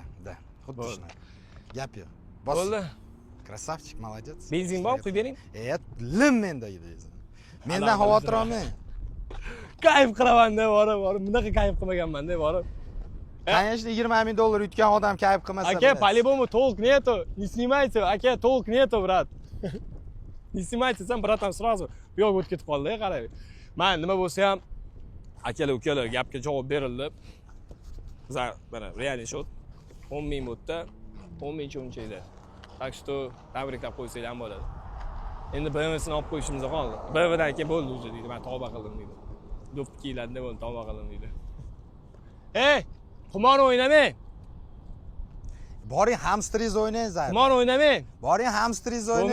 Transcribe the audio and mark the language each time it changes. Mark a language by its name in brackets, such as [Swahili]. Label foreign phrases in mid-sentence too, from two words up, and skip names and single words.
[Uzbek] Da. Xuddi shunaqa. Gap yo'q. Bo'ldi. [Russian] Krasavchik, молодец. [Uzbek] Benzin bormi, quyib bering? Lim menda edi. Mendan xavotir olmang. Kayf qilaman-da, borib. Bunaqa kayf qilmaganman-da, borib. Конечно, 20 000 dollar yutgan odam kayf qilmasa. Aka, [Russian] по-любому толк нету. Не снимайте, aka, толк нету, брат. Не снимайте, [Uzbek] sen bratан сразу bu yoqqa o'tib ketib qoldi, qarang. Men nima bo'lsa ham akalar, ukalar gapga javob berildi. Bizlar mana real shot 10 ming o'tda, 10 ming cho'nchakda. [Russian] Так что [Uzbek] tabriklab qo'ysanglar ham bo'ladi. Endi BMW'sini olib qo'yishimiz qoldi. BMW'dan keyin bo'ldi o'zi deydi. Men tavba qildim deydi. Do'p kiyiladi bo'ldi, tavba qildim deydi. Qumor o'ynamang. Boring hamsteringiz o'ynang, Zayr. Qumor o'ynamang. Boring hamsteringiz o'ynang.